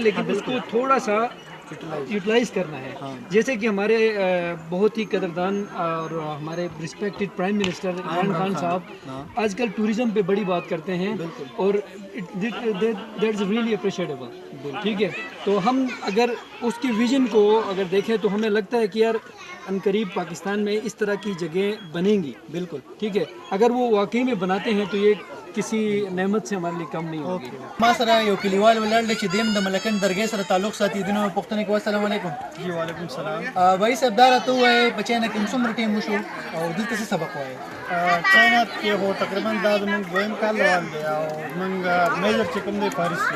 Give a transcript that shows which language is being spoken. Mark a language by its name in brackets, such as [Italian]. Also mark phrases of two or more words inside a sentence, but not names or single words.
[Urdu] لیکن اس کو تھوڑا سا یوٹیلائز کرنا ہے جیسے کہ ہمارے بہت ہی قدردان اور ہمارے [English] respected prime minister [Urdu] عمران خان صاحب آج کل ٹورزم پہ بڑی بات کرتے ہیں اور [English] that is really appreciable [Urdu] ٹھیک ہے تو ہم اگر اس کی ویژن کو اگر دیکھیں تو ہمیں لگتا ہے کہ یار عنقریب پاکستان میں اس طرح کی جگہیں بنیں گی بالکل ٹھیک ہے اگر وہ واقعی میں بناتے ہیں تو یہ کسی نعمت سے ہمارے لیے کم نہیں ہوگی [Pashto] ما سره یو کلیوال ولاړ چې دیم د ملکن درګۍ سره تعلق ساتي دنه پښتنه کې [Arabic] السلام علیکم جی وعلیکم السلام [Pashto] بھائی صاحب دا راته وایي په چاینا کې څومره ټایم وشو او دلته څه سبق وایي چاینا کې هو تقریبا دا زموږ دویم کال روان دی او موږ میجر چې کوم دی پاریس کې